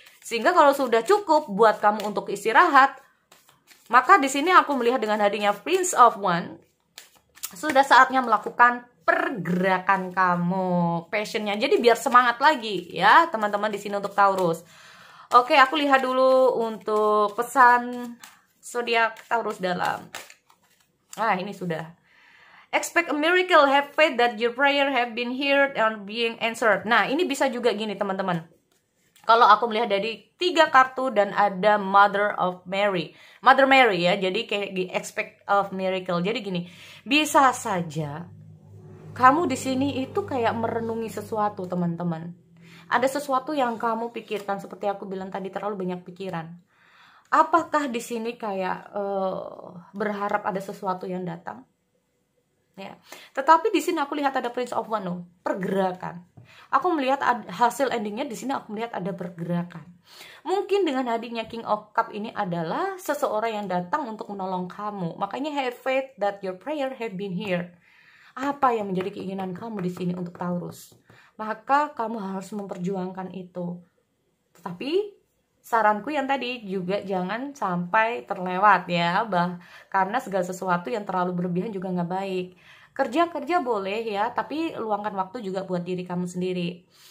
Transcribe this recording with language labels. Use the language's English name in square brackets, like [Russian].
[Indonesian] Sehingga kalau sudah cukup buat kamu untuk istirahat, maka di sini aku melihat dengan hadirnya Prince of Wands, sudah saatnya melakukan pergerakan kamu, passionnya. Jadi biar semangat lagi ya teman-teman di sini untuk Taurus. Oke, aku lihat dulu untuk pesan zodiak Taurus dalam. Nah, ini sudah. [English] Expect a miracle, have faith that your prayer have been heard and being answered. [Indonesian] Nah, ini bisa juga gini teman-teman. Kalau aku melihat dari 3 kartu dan ada Mother Mary ya, jadi kayak di expect of miracle. Jadi gini, bisa saja kamu di sini itu kayak merenungi sesuatu, teman-teman. Ada sesuatu yang kamu pikirkan, seperti aku bilang tadi, terlalu banyak pikiran. Apakah di sini kayak berharap ada sesuatu yang datang? Ya. Tetapi di sini aku lihat ada Prince of Wands, pergerakan. Aku melihat hasil endingnya di sini, aku melihat ada pergerakan. Mungkin dengan hadirnya King of Cups ini adalah seseorang yang datang untuk menolong kamu. Makanya [English] have faith that your prayer have been heard. [Indonesian] Apa yang menjadi keinginan kamu di sini untuk Taurus? Maka kamu harus memperjuangkan itu. Tetapi saranku yang tadi juga jangan sampai terlewat ya, karena segala sesuatu yang terlalu berlebihan juga nggak baik. Kerja boleh ya, tapi luangkan waktu juga buat diri kamu sendiri.